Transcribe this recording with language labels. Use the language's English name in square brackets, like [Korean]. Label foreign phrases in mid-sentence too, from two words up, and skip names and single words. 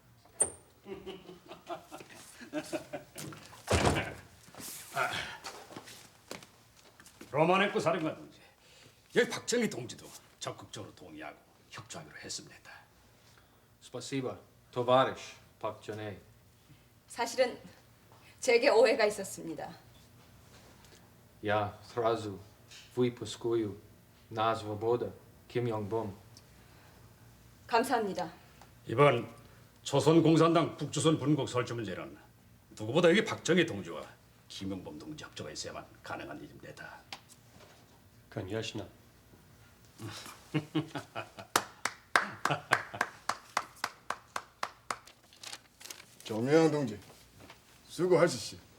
[Korean] 로마네코 사령관 동지, 여기 박정희 동지도 적극적으로 동의하고 협조하기로 했습니다. [Russian] Спасибо, товарищ 박전혜. [Korean] 사실은 제게 오해가 있었습니다. [Russian] Я сразу выпускаю на свободу 김용범. [Korean] 감사합니다. 이번 조선공산당 북조선 분국 설치 문제는 누구보다 여기 박정희 동지와 김용범 동지 협조가 있어야만 가능한 일입니다. [Russian] Конечно. [Korean] 정명양 동지 수고하시시.